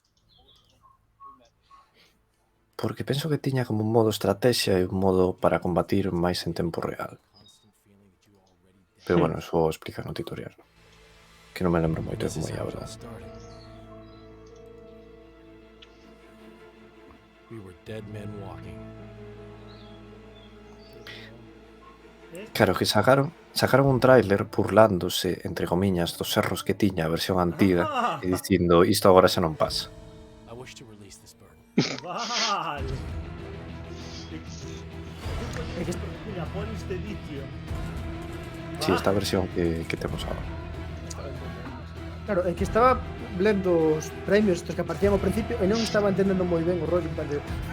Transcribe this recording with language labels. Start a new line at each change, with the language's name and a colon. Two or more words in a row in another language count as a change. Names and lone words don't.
Galician: Porque penso que tiña como un modo estrategia e un modo para combatir máis en tempo real. Pero bueno, eso explica no tutorial. Que non me lembro moito de como é a verdade.
English: We were dead men walking.
Galician: Claro, que sacaron un tráiler burlándose, entre comiñas, dos erros que tiña a versión antiga e dicindo isto agora xa non pasa.
English: I wish to release this burden.
Galician: Vale. Japones de edición. Si, esta versión que temos agora. Claro, é que estaba lendo os premios estos que aparecían ao principio e non estaba entendendo moi ben o rollo en plan de...